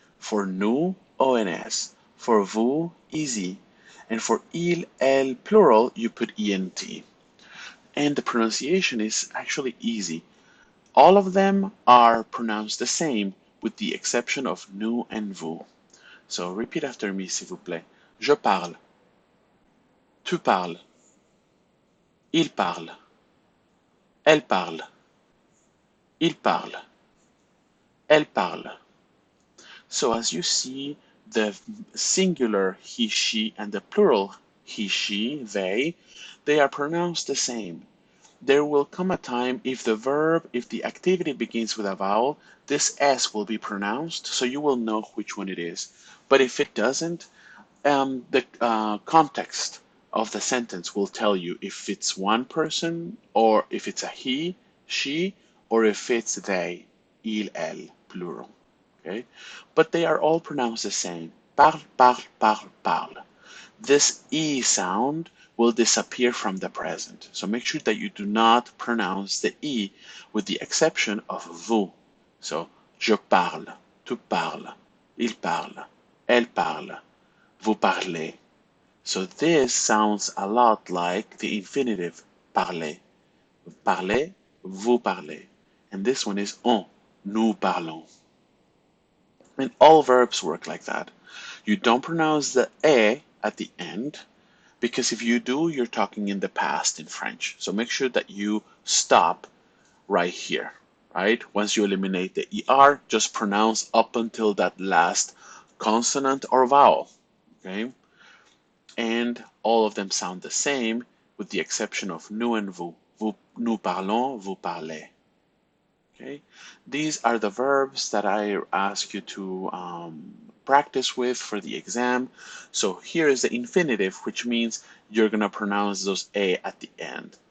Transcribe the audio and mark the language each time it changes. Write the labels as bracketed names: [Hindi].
[English] For nous, ons. For vous, easy. And for il, elle, plural, you put ent. And the pronunciation is actually easy. All of them are pronounced the same with the exception of nous and vous. So repeat after me, [French] s'il vous plaît. Je parle. Tu parles. Il parle. Elle parle. Il parle. Elle parle. [English] So as you see, the singular he, she, and the plural he, she, they are pronounced the same. There will come a time if the activity begins with a vowel, this S will be pronounced, so you will know which one it is. But if it doesn't, the context of the sentence will tell you if it's one person, or if it's a he, she, or if it's they, il, elle, plural. Okay? But they are all pronounced the same. [French] Parle, parle, parle, parle. [English] This E sound will disappear from the present. So make sure that you do not pronounce the E with the exception of vous. [French] So, je parle, tu parles, il parle, elle parle, vous parlez. [English] So this sounds a lot like the infinitive parler. [French] Parlez, vous parlez. [English] And this one is on, [French] nous parlons. [English] And all verbs work like that. You don't pronounce the e at the end, because if you do, you're talking in the past in French. So make sure that you stop right here, right? Once you eliminate the er, just pronounce up until that last consonant or vowel, okay? And all of them sound the same with the exception of nous and vous. [French] Nous parlons, vous parlez. [English] Okay, these are the verbs that I ask you to practice with for the exam. So here is the infinitive, which means you're going to pronounce those A at the end.